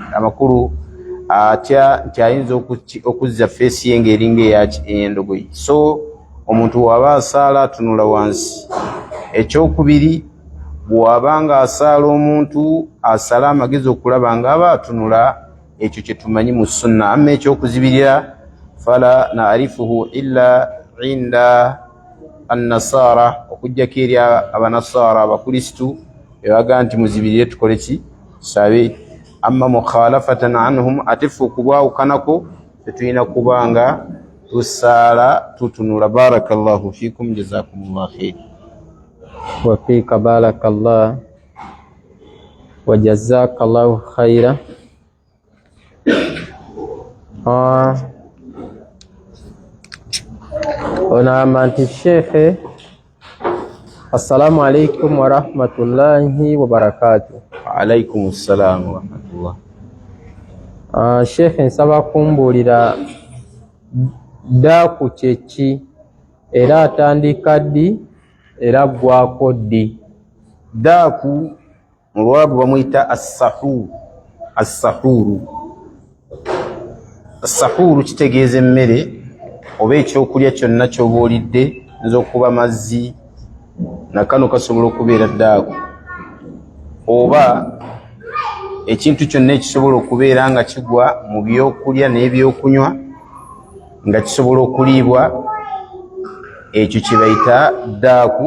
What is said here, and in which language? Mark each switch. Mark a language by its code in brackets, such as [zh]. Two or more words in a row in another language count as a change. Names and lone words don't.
[lg] Amakulu atya nti ayinza okuzza feesi ye ng'eringa ey'endogoyi. So omuntu bw'aba asaala atunula wansi. Ekyokubiri, bw'abanga asaala omuntu asala amagezi okulaba ng'aba atunula, ekyo kye tumanyi mu sunna. [ar] Amma ekyokuzibirira فلا نعرفه إلا عند النصارى, [lg] okujjako eri abanasara abakristu bebaga nti muzibirire tukole ki? Tusabe. [ar] أما مخالفة عنهم, [lg] ate ffe okubwawukanako tetulina kubanga tusaala tutunula. [ar] بارك الله فيكم، جزاكم الله خير. وفيك بارك الله وجزاك الله خيرا. [lg] Onagamba nti Sheikh, [ar] السلام عليكم ورحمة الله وبركاته. وعليكم السلام ورحمة الله. [lg] Sheikh, nsaba kumbuulira daaku kyeki, era atandika ddi era gwako ddi? Daaku mu Lwabu bamuyita as-sahuru. As-sahuru kitegeeza emmere oba ekyokulya kyonna ky'oba olidde, nza okuba mazzi, nakano kasobola okubeera daaku, oba ekintu kyonna ekisobola okubeera nga kigwa mu byokulya n'ebyokunywa nga kisobola okuliibwa, ekyo kye bayita daaku.